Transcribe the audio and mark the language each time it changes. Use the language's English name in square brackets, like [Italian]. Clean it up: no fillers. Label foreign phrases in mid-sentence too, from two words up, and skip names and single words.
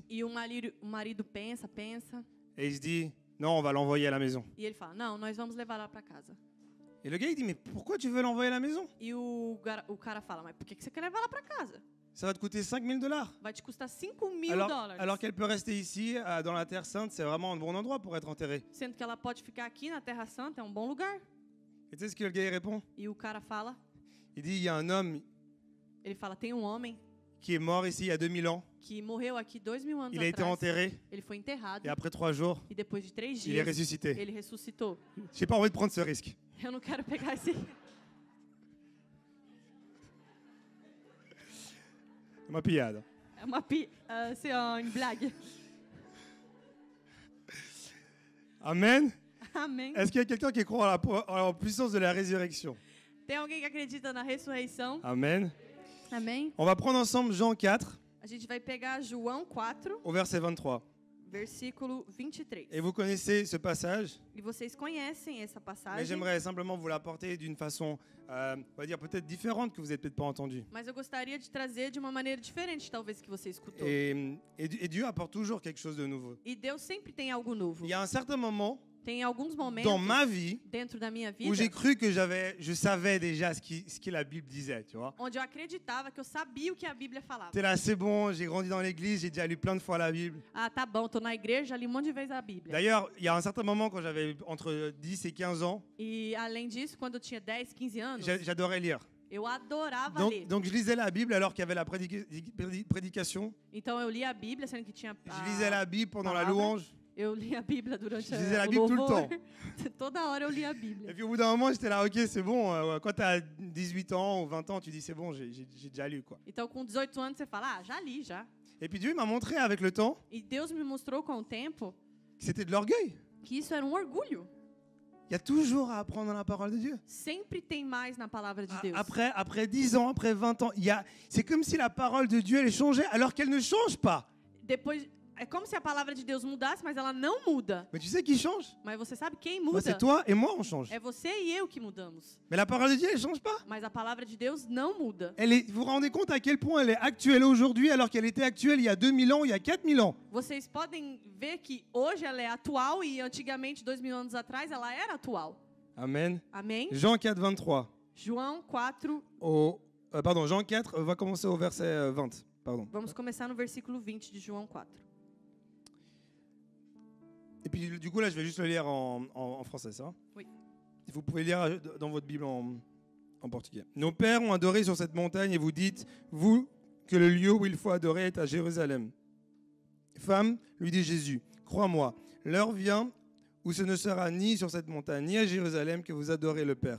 [Portuguese] E o marido pensa. [French] Et il se dit, non, on va l'envoyer à la maison. [Portuguese] E ele fala, não, nós vamos levar ela para casa. [French] Et le gars, il dit, mais pourquoi tu veux l'envoyer à la maison? [Portuguese] E o cara fala, mas por que você quer levar ela para casa? [French] Ça va te coûter $5,000. [Portuguese] Vai te custar $5.000. [French] Alors qu'elle peut rester ici, dans la Terre Sainte, c'est vraiment un bon endroit pour être enterrée. [Portuguese] Sendo que ela pode ficar aqui na Terra Santa, é um bom lugar. [French] Et tu sais ce que le gars il répond? [Portuguese] E o cara fala, [French] Il dit, il y a un homme [Portuguese] ele fala, tem um homem [French] qui est mort ici il y a 2000 ans. [Portuguese] que morreu aqui 2000 anos [French] Il a été [Portuguese] atrás. [French] enterré. [Portuguese] Ele foi enterrado. [French] Et après 3 jours, [Portuguese] E depois de 3 [French] il est [Portuguese] dias, [French] ressuscité. [Portuguese] ele ressuscitou. [French] J'ai pas envie de prendre ce risque. [Portuguese] Eu não quero pegar esse... [French] C'est ma pillade. [Portuguese] É uma blague. [French] Amen. [Portuguese] Amém. [French] Est-ce qu'il y a quelqu'un qui croit en la puissance de la résurrection? [Portuguese] Tem alguém que acredita na ressurreição? [French] Amen. [Portuguese] Amém. [French] On va prendre ensemble Jean 4, [Portuguese] A gente vai pegar João 4, [French] au verset 23. [Portuguese] versículo 23. [French] Et vous connaissez ce passage, [Portuguese] E vocês conhecem essa [French] mais [Portuguese] passagem, [French] j'aimerais simplement vous l'apporter d'une façon, on va dire peut-être différente que vous n'avez peut-être pas entendue. [Portuguese] mas eu gostaria de trazer de uma maneira diferente, talvez, que você escutou. [French] Et Dieu apporte toujours quelque chose de nouveau. [Portuguese] E Deus sempre tem algo novo. [French] Il y a un certain moment [Portuguese] Tem alguns momentos [French] dans ma vie [Portuguese] dentro da minha [French] où j'ai [Portuguese] vida [French] cru que je savais déjà ce que la Bible disait, tu vois. [Portuguese] onde eu acreditava que eu sabia o que a Bíblia falava. [French] T'es là, c'est bon, j'ai grandi dans l'église, j'ai déjà lu plein de fois la Bible. [Portuguese] Ah, tá bom, tô na igreja, já li um monte de vezes a Bíblia. [French] D'ailleurs, il y a un certain moment quand j'avais entre 10 et 15 ans, [Portuguese] E além disso, quando eu tinha 10, 15 anos, [French] j'adorais lire. [Portuguese] eu adorava ler. [French] Donc je lisais la Bible alors qu'il y avait la prédication. [Portuguese] Então eu lia a Bíblia, sendo que tinha [French] Je lisais la Bible pendant la [Portuguese] palavra. [French] louange. [Portuguese] Eu lia a Bíblia durante [French] Je lisais la [Portuguese] o [French] Bible tout le [Portuguese] louvor. [French] temps. [Portuguese] Toda hora eu lia a [French] Et [Portuguese] Bíblia. [French] puis au bout d'un moment, j'étais là, ok, c'est bon. Quand tu as 18 ans ou 20 ans, tu dis c'est bon, j'ai déjà lu, quoi. [Portuguese] Então, com 18 anos, você fala, ah, já li, já. [French] Et puis Dieu m'a montré avec le temps [Portuguese] E Deus me mostrou com o tempo [French] que c'était de l'orgueil. [Portuguese] que isso era um orgulho. [French] Il y a toujours à apprendre dans la parole de Dieu. [Portuguese] Sempre tem mais na palavra de Deus. [French] Après 10 ans, après 20 ans, c'est comme si la parole de Dieu, elle changeait alors qu'elle ne change pas. [Portuguese] Depois, é como se a palavra de Deus mudasse, mas ela não muda. [French] Mais tu sais qui change? [Portuguese] Mas você sabe quem [French] Bah, [Portuguese] muda? [French] c'est toi et moi, on change. [Portuguese] É você e eu que mudamos. [French] Mais la parole de Dieu, elle change pas. [Portuguese] Mas a palavra de Deus não muda. [French] Vous vous rendez compte à quel point elle est actuelle aujourd'hui alors qu'elle était actuelle il y a 2000 ans, il y a 4000 ans. [Portuguese] Vocês podem ver que hoje ela é atual e antigamente, 2000 anos atrás, ela era atual. [French] Amen. [Portuguese] Amém? [French] Jean 4, 23. [Portuguese] João 4, [French] Jean 4 va commencer au verset 20. Pardon. [Portuguese] vamos começar no versículo 20 de João 4. [French] Et puis du coup là, je vais juste le lire en français, ça. Oui. Vous pouvez lire dans votre Bible en portugais. Nos pères ont adoré sur cette montagne et vous dites, vous, que le lieu où il faut adorer est à Jérusalem. Femme, lui dit Jésus, crois-moi, l'heure vient où ce ne sera ni sur cette montagne ni à Jérusalem que vous adorez le Père.